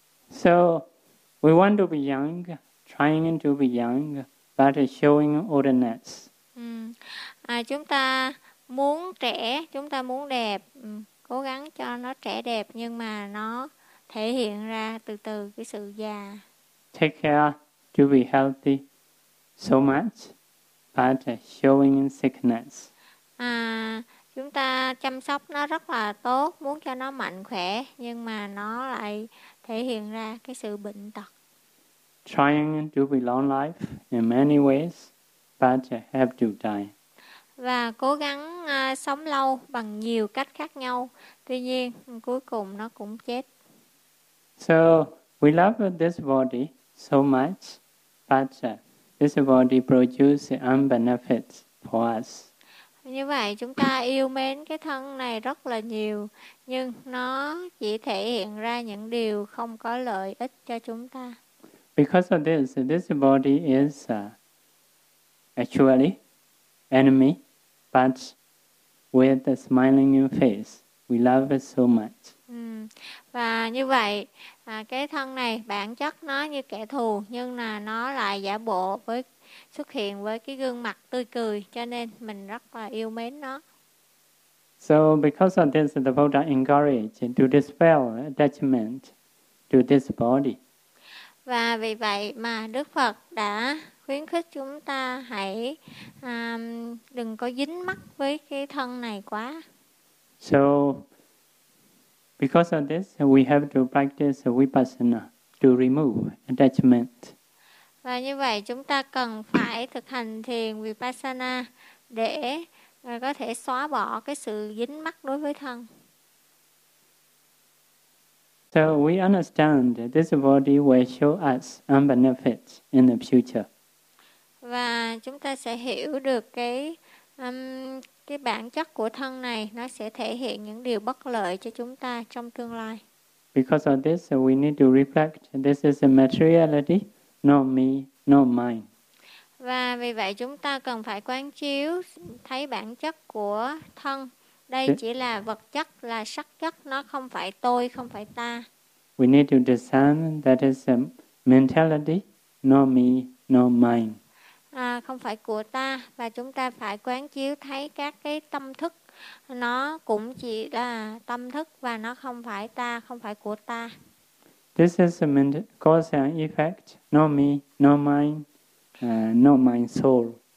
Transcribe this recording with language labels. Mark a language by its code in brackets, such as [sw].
[en] So we want to be young, trying to be young, but showing oldness. [vi] Chúng ta muốn trẻ, chúng ta muốn đẹp, cố gắng cho nó trẻ đẹp, nhưng mà nó thể hiện ra từ từ cái sự già. [en] Take care to be healthy so much, but showing sickness. [vi] Chúng ta chăm sóc nó rất là tốt, muốn cho nó mạnh khỏe, nhưng mà nó lại thể hiện ra cái sự bệnh tật. [en] Trying to be long life in many ways, but have to die. [vi] Và cố gắng sống lâu bằng nhiều cách khác nhau, tuy nhiên cuối cùng nó cũng chết. [en] So we love this body so much, but this body produces unbenefits for us. [vi] Như vậy chúng ta yêu mến cái thân này rất là nhiều, nhưng nó chỉ thể hiện ra những điều không có lợi ích cho chúng ta. [en] Because of this, this body is actually enemy, but with a smiling face, we love it so much. [vi] Và như vậy, cái thân này bản chất nó như kẻ thù, nhưng là nó lại giả bộ với xuất hiện với cái gương mặt tươi cười, cho nên mình rất là yêu mến nó. [en] So because of this, the Buddha encouraged to dispel attachment to this body. [vi] Và vì vậy mà Đức Phật đã khuyến khích chúng ta hãy đừng có dính mắc với cái thân này quá. [en] So because of this, we have to practice vipassana to remove attachment. [vi] Và như vậy chúng ta cần phải thực hành thiền vipassana để có thể xóa bỏ cái sự dính mắc đối với thân. [en] So we understand that this body will show us unbenefits in the future. [vi] Và chúng ta sẽ hiểu được cái bản chất của thân này, nó sẽ thể hiện những điều bất lợi cho chúng ta trong tương lai. [en] Because of this, we need to reflect this is a materiality, not me, not mine. [vi] Và vì vậy chúng ta cần phải quán chiếu thấy bản chất của thân. Đây chỉ là vật chất, là sắc chất, nó không phải tôi, không phải ta. [en] We need to discern that is a mentality, not me, not mine. [vi] Không phải của ta, và chúng ta phải quán chiếu thấy các cái tâm thức, nó cũng chỉ là tâm thức và nó không phải ta, không phải của ta. [en] This is a cause and effect, not me, not mine, not my soul.